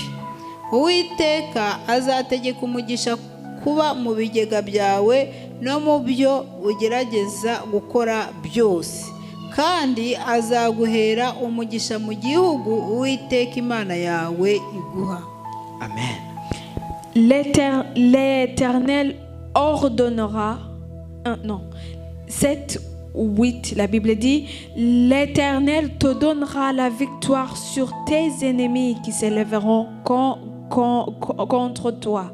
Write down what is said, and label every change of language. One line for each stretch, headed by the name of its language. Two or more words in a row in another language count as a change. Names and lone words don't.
Kinyarwanda: Uwiteka azategeka umugisha kuba mu bigega byawe no mu byo ugerageza gukora byose. Kandi azaguhera umugisha mu gihugu Uwiteka Imana yawe iguha. Amen.
French: L'Éternel ordonnera 7:8, la Bible dit, l'Éternel te donnera la victoire sur tes ennemis qui s'élèveront contre toi.